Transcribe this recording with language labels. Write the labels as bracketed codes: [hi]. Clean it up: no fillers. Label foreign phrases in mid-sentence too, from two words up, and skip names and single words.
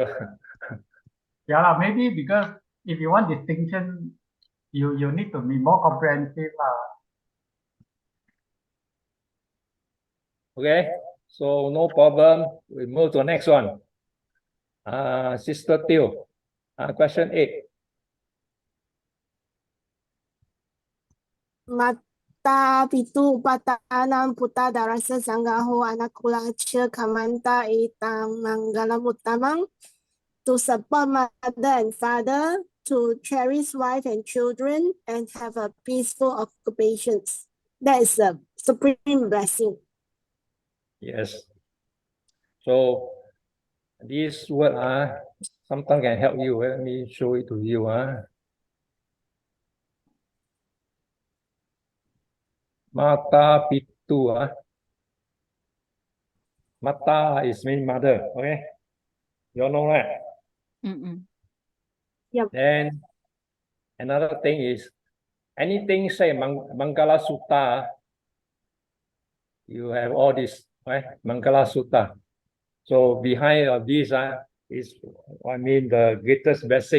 [en] Yeah, maybe because if you want distinction, you need to be more comprehensive. Okay, so no problem. We move to the next one. Sister Teo, question 8. [pi] Mata pitu upatanam puta darasa sanggaho anakula cha kamanta etang mangalam uttamang, [en] to support mother and father, to cherish wife and children, and have a peaceful occupations. That is a supreme blessing. Yes. So this word sometimes can help you. Let me show it to you. [pi] Mata pitu. [en] Mata is mean mother. Okay. You all know that. Mm-mm. Then another thing is anything say Mangala Sutta, you have all this, right? Mangala Sutta. So behind of this is, I mean, the greatest blessing.